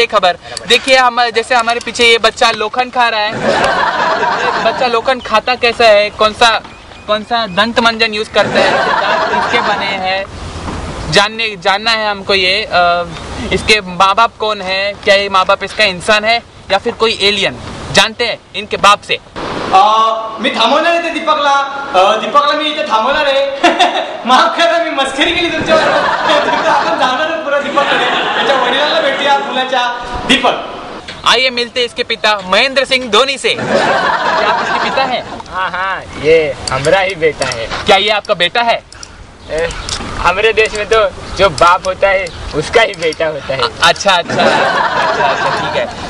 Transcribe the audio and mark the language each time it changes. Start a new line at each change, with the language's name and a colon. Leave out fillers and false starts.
Hindi: ये खबर देखिए, हम जैसे हमारे पीछे ये बच्चा लोखंड खा रहा है, बच्चा लोखंड खाता कैसा है, कौन सा दंत मंजन यूज करता है, दांत किसके बने हैं, जानना है हमको। ये इसके माँ बाप कौन है, क्या ये माँ बाप इसका इंसान है या फिर कोई एलियन, जानते हैं इनके बाप से।
Marathi: मी थांबवणार आहे दीपकला मी इथे थांबवणार आहे। माफ करा, मी मस्करी केली तुमच्यावर। आपण जाणार आहोत पुरा दीपककडे, त्याच्या वडिलांना भेटूया मुलाच्या। दीपक,
Hindi: आइए मिलते इसके पिता महेंद्र सिंह धोनी से। क्या आप इसके पिता हैं? हाँ, ये हमारा ही बेटा है। क्या ये आपका बेटा है? हमारे देश में तो जो बाप होता है उसका ही बेटा होता है। अच्छा, ठीक है।